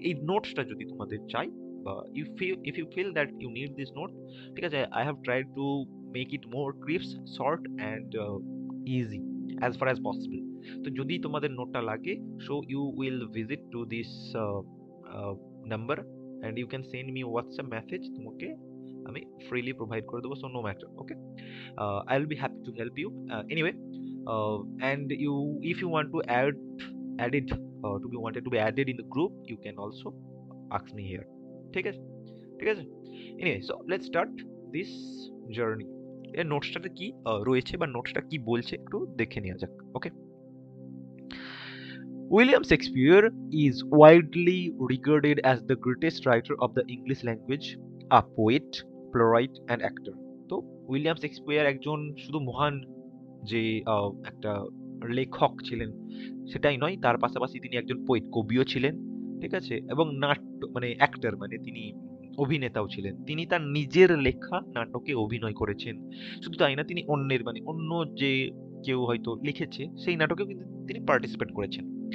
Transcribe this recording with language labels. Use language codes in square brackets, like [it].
[bn] এই নোটসটা যদি তোমাদের চাই, বা [en] If you feel that you need this note, ঠিক আছে, I have tried to make it more crisp, short and easy as far as possible. [bn] তো যদি তোমাদের নোটটা লাগে, [en] so you will visit to this number and you can send me WhatsApp message, [bn] তোমাকে আমি freely provide করে দেবো, [en] So no matter. Okay, I will be happy to help you anyway. And if you want to add it, to be wanted to be added in the group, you can also ask me here. [bn] ঠিক আছে? ঠিক আছে? [en] Anyway, so let's start this journey. [bn] এর নোটসটাতে কি রয়েছে বা নোটসটা কি বলছে একটু দেখে নেওয়া যাক। [en] Okay, William Shakespeare is widely regarded as the greatest writer of the English language, a poet, playwright and actor. [bn] তো উইলিয়াম শেক্সপিয়ার একজন শুধু মহান যে একটা লেখক ছিলেন সেটাই নয়, তার পাশাপাশি তিনি একজন পোয়েট, কবিও ছিলেন। ঠিক আছে? এবং নাট্য মানে অ্যাক্টর, মানে তিনি অভিনেতাও ছিলেন। তিনি তার নিজের লেখা নাটকে অভিনয় করেছেন। শুধু তাই না, তিনি অন্যের মানে অন্য যে কেউ হয়তো লিখেছে সেই নাটকেও কিন্তু তিনি পার্টিসিপেট করেছেন।